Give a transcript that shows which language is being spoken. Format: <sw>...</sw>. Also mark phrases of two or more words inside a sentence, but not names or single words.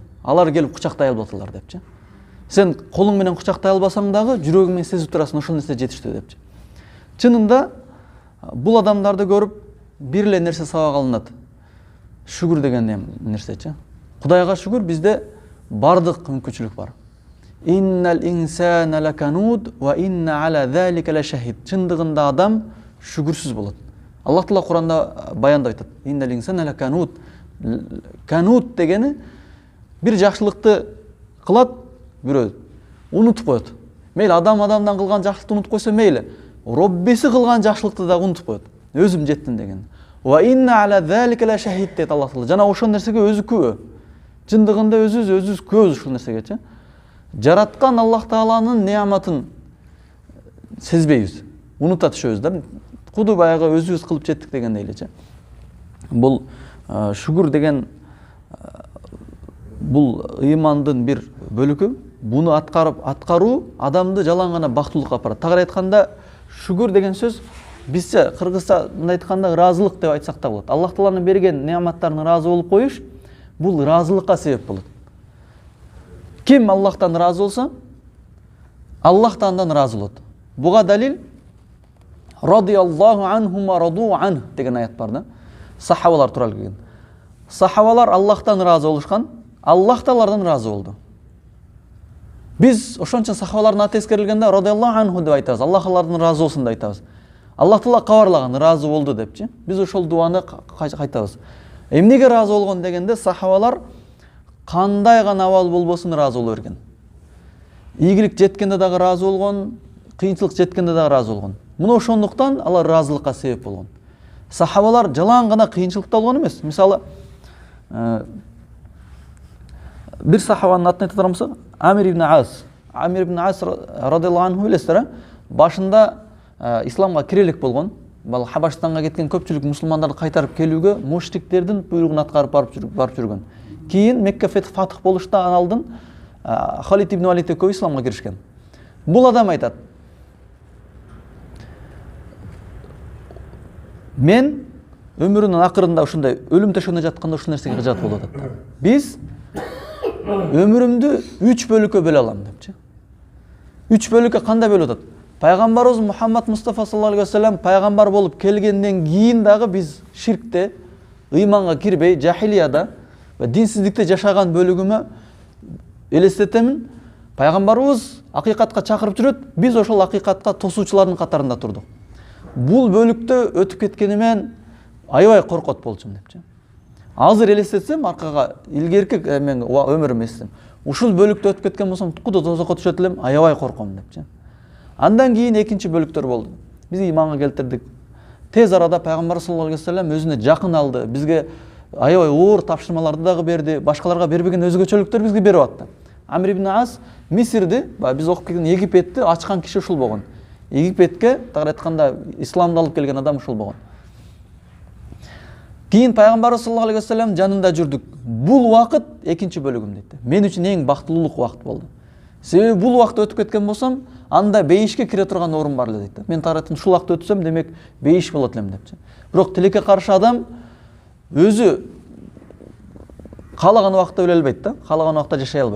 <ky>Алар келип кучактай албаталар депчи. Сен колуң менен кучактай албасаң дагы жүрөгүң менен сезип турасың, ошол нерсе жетиштүү депчи. Чынында бул адамдарды көрүп бир эле нерсе сабак алынат. Шүгүр деген нерсечи. Кудайга шүгүр, бизде бардык мүмкүнчүлүк бар.</ky> <ar>إن الإنسان لكنود وإنه على ذلك لشهيد.</ar> <ky>Чындыгында адам шүгүрсүз болот. Аллах Таала Куранда баяндап айтат.</ky> <ar>إن الإنسان لكنود.</ar> <ky>Канут дегени бир жакшылыкты кылат, бирөө унутуп коет. Мейли адам адамдан кылган жакшылыкты унутуп койсо мейли. Роббиси кылган жакшылыкты да унутуп коет. Өзүм жеттим деген.</ky> <ar>وإنه على ذلك لشهيد</ar> <ky>дейт Аллах Таала. Жана ошол нерсеге өзү күбө. Чындыгында өзүбүз күбөбүз ушул нерсегечи. Жараткан Аллах Тааланын неаматын сезбейбиз. Унута түшөбүз да. Куду баягы өзүбүз кылып жеттик дегендей элечи. Бул шүгүр деген бул ыймандын бир бөлүкү. Буну аткаруу адамды жалаң гана бактылыкка апарат. Тагыраак айтканда, шүгүр деген сөз бизче кыргызча мындай айтканда ыраазылык деп айтсак да болот. Аллах Тааланын берген неаматтарына ыраазы болуп коюш бул ыраазылыкка себеп болот. Ким Аллахтан ыраазы болсо, Аллах да андан ыраазы болот. Буга далил</ky> <ar>رضي الله عنهم ورضوا عنه</ar> <ky>деген аят бар да. Сахабалар тууралуу келген. Сахабалар Аллахтан ыраазы болушкан, Аллах да алардан ыраазы болду. Биз ошон үчүн сахабалардын аты эскерилгенде</ky> <ar>رضي الله عنه</ar> <ky>деп айтабыз. Аллах алардан ыраазы болсун деп айтабыз. Аллах Таала кабарлаган, ыраазы болду депчи. Биз ошол дуаны кайтабыз. Эмнеге ыраазы болгон дегенде, сахабалар кандай гана абал болбосун ыраазы боло берген. Ийгилик жеткенде дагы ыраазы болгон, кыйынчылык жеткенде дагы ыраазы болгон. Муну ошондуктан алар ыраазылыкка себеп болгон. Сахабалар жалаң гана кыйынчылыкта болгон эмес. Мисалы, бир сахабанын атын айта турмусак, Амир ибн Ас. Амир ибн Ас</ky> <ar>رضي الله عنه</ar> <ky>билесиздер, исламга исламга кире элек болгон. Бал Хабашстанга кеткен көпчүлүк мусулмандарды кайтарып келүүгө мушриктердин буйругун аткарып барып жүргөн. Кийин Мекке фатых болушта алдын Халид ибн Валид экөө исламга киришкен. Бул адам айтат: мен өмүрүнүн акырында ушундай өлүм төшөгүндө жатканда ушул нерсеге кыжат болуп атат. Биз өмүрүмдү 3 бөлүккө бөлө алам депчи. 3 бөлүккө кандай бөлүп атат? Пайгамбарыбыз Мухаммад Мустафа</ky> <ar>صلى الله عليه وسلم</ar> <ky>пайгамбар болуп келгенден кийин дагы биз ширкте, ыйманга кирбей, жахилияда ва динсиздикте жашаган бөлүгүмө элестетемин. Пайгамбарыбыз акыйкатка чакырып жүрөт, биз ошол акыйкатка тосуучулардын катарында турдук. Бул бөлүктө өтүп кеткенимен аябай коркот болчумун депчи. Азыр элестетсем, аркага илгерки мен өмүрүм эстем. Ушул бөлүктө өтүп кеткен болсом, куду тозокко түшөт элем, аябай корком депчи. Андан кийин экинчи бөлүктөр болду. Биз иманга келтирдик. Тез арада пайгамбар</ky> <ar>صلى الله عليه وسلم</ar> <ky>өзүнө жакын алды. Бизге аябай оор тапшырмаларды дагы берди. Башкаларга бербеген өзгөчөлүктөр бизге берип атты. Амир ибн Ас Мисирди, биз окуп келген Египетти ачкан киши ушул болгон. Египетке тагыраак айтканда исламды алып келген адам ушул болгон. Кийин пайгамбар</ky> <ar>صلى الله عليه وسلم</ar> <ky>жанында жүрдүк. Бул убакыт экинчи бөлүгүм дейт. Мен үчүн эң бактылуулук убакыт болду. Себеби бул убакытты өтүп кеткен болсом, анда бейишке кире турган орун бар эле дейт. Мен тарайтын ушул убакытты өтсөм, демек бейиш болот элем депчи. Бирок тилекке каршы адам өзү каалаган убакытта өлө албайт да, каалаган убакытта жашай албайт.</ky>